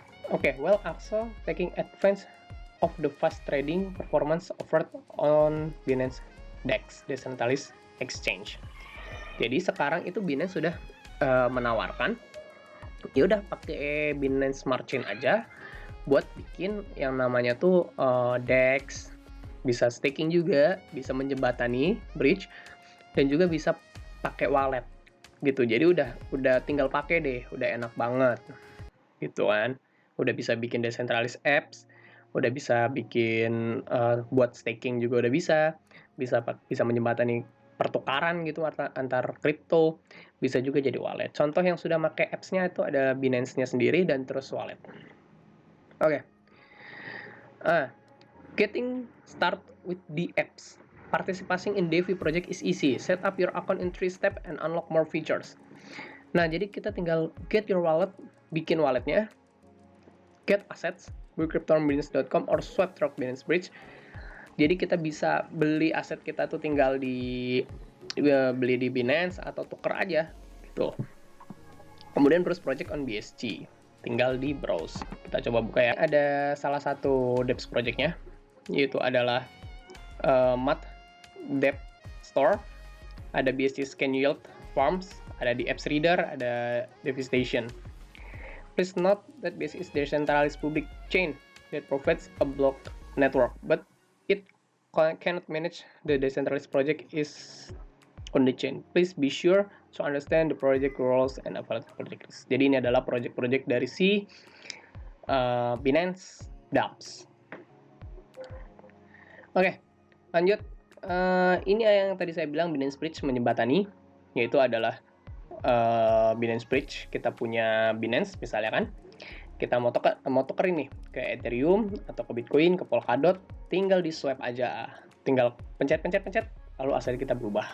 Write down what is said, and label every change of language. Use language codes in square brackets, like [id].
[en] Oke, well also taking advantage of the fast trading performance offered on Binance DEX, Decentralized Exchange. [id] Jadi sekarang itu Binance sudah menawarkan, ya udah pakai Binance Smart Chain aja buat bikin yang namanya tuh DEX, bisa staking juga, bisa menjembatani bridge, dan juga bisa pakai wallet gitu. Jadi udah tinggal pakai deh, udah enak banget gitu kan. Udah bisa bikin decentralized apps, udah bisa bikin buat staking juga udah bisa menjembatani pertukaran gitu antar kripto, bisa juga jadi wallet. Contoh yang sudah pakai apps-nya itu ada Binance-nya sendiri dan terus wallet. Oke. [en] Getting start with the apps. Participating in DeFi project is easy. Set up your account in 3 steps and unlock more features. [id] Nah, jadi kita tinggal [en] get your wallet, [id] bikin walletnya, [en] get assets, crypto.binance.com or swap through Binance Bridge. [id] Jadi kita bisa beli aset kita tuh tinggal beli di Binance atau tuker aja gitu. Kemudian terus [en] project on BSC. [id] tinggal di browse. Kita coba buka ya. Ada salah satu dApps project-nya, yaitu adalah Math Dev Store, ada BSC Scan Yield Farms, ada di Apps Reader, ada Devstation. [en] Please note that BSC is decentralized public chain that provides a block network, but it cannot manage the decentralized project is on the chain. Please be sure to understand the project rules and available project list. [id] Jadi ini adalah project-project dari si Binance dApps. Oke, lanjut. Ini yang tadi saya bilang Binance Bridge menjembatani, yaitu adalah Binance Bridge. Kita punya Binance misalnya kan, kita mau tuker ini ke Ethereum atau ke Bitcoin, ke Polkadot, tinggal di swipe aja, tinggal pencet, lalu aset kita berubah.